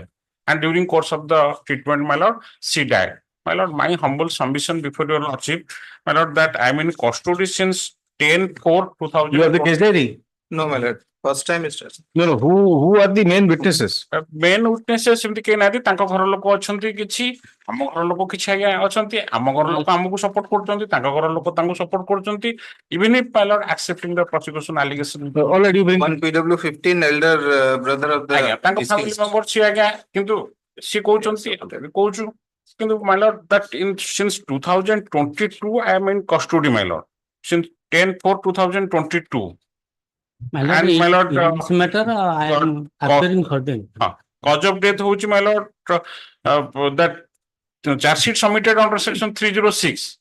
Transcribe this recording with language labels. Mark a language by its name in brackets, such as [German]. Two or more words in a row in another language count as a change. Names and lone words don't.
[English] And during course of the treatment, my lord, she died. My lord, my humble submission before your lordship, my lord, that I am in custody since 10/4/2000. You have the case diary? No, my lord. First time is just. No, no. Who are the main witnesses? Main witnesses [Odia] ସେମିତି କେହି ନାହାନ୍ତି ତାଙ୍କ ଘର ଲୋକ ଅଛନ୍ତି କିଛି ଆମ ଘର ଲୋକ କିଛି ଆଜ୍ଞା ଅଛନ୍ତି ଆମ ଘର ଲୋକ ଆମକୁ ସପୋର୍ଟ କରୁଛନ୍ତି ତାଙ୍କ ଘର ଲୋକ ତାଙ୍କୁ ସପୋର୍ଟ କରୁଛନ୍ତି [English] even if my lord accepting the prosecution allegation already bring One PW 15 elder brother of the [Odia] ଆଜ୍ଞା ତାଙ୍କ family [English] deceased. member [Odia] ସିଏ ଆଜ୍ଞା କିନ୍ତୁ ସିଏ କହୁଛନ୍ତି କହୁଛୁ କିନ୍ତୁ [English] my lord that in since 2022 I am in custody my lord since 10/4/2022. My lord, And my lord, in this matter, I am appearing for them. Cause of death hochi my lord that charge sheet submitted under section 306.